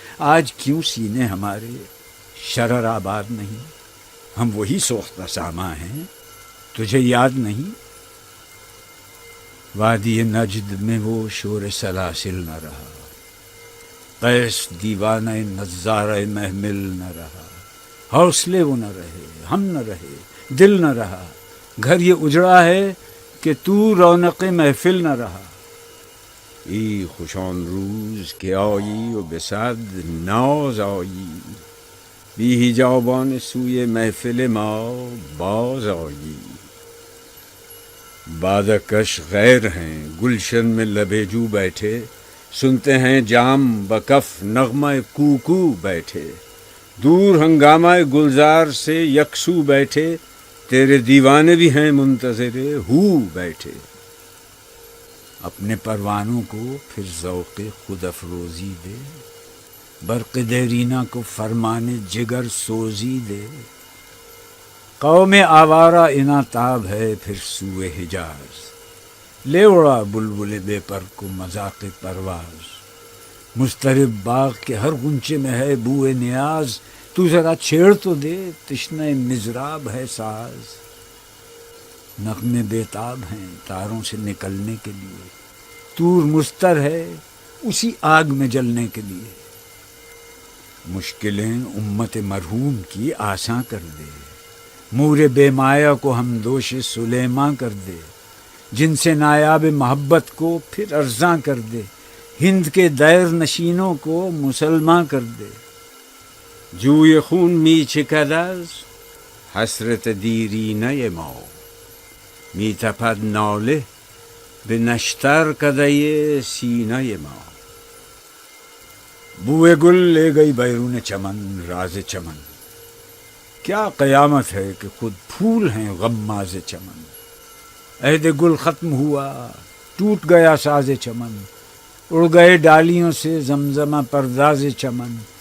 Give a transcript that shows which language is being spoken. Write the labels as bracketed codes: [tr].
[ur] آج کیوں سینے ہمارے شرر آباد نہیں؟ ہم وہی سوختہ ساما ہیں، تجھے یاد نہیں؟ وادی نجد میں وہ شور سلاسل نہ رہا، قیس دیوانہ نظارہ محمل نہ رہا. حوصلے وہ نہ رہے، ہم نہ رہے، دل نہ رہا. گھر یہ اجڑا ہے کہ تو رونق محفل نہ رہا. [fa] ای خوش آن روز که آیی و به صد ناز آیی، بی حجابان سوی محفل ما باز آیی. [ur] بادکش غیر ہیں گلشن میں لبے جو بیٹھے، سنتے ہیں جام بکف نغمہ کوکو بیٹھے، دور ہنگامہ گلزار سے یکسو بیٹھے، تیرے دیوانے بھی ہیں منتظر ہو بیٹھے. اپنے پروانوں کو پھر ذوق خود افروزی دے، برق دیرینہ کو فرمان جگر سوزی دے. قوم آوارہ اناتاب ہے پھر سوئے حجاز، لے اڑا بلبل بے پر کو مذاق پرواز. مضطرب باغ کے ہر غنچے میں ہے بوئے نیاز، تو ذرا چھیڑ تو دے تشنہ مضراب ہے ساز. نغمے بیتاب ہیں تاروں سے نکلنے کے لیے، طور مستر ہے اسی آگ میں جلنے کے لیے. مشکلیں امت مرحوم کی آساں کر دے، مور بے مایا کو ہم دوش سلیماں کر دے. جن سے نایاب محبت کو پھر ارزاں کر دے، ہند کے دیر نشینوں کو مسلماں کر دے. [fa] جوی خون می چکد از حسرت دیرینه ما، می تپد ناله به نشتر کدۀ سینه ما. [ur] بوئے گل لے گئی بیرون چمن راز چمن، کیا قیامت ہے کہ خود پھول ہیں غماز چمن. عہد گل ختم ہوا ٹوٹ گیا ساز چمن، اڑ گئے ڈالیوں سے زمزمہ پرداز چمن.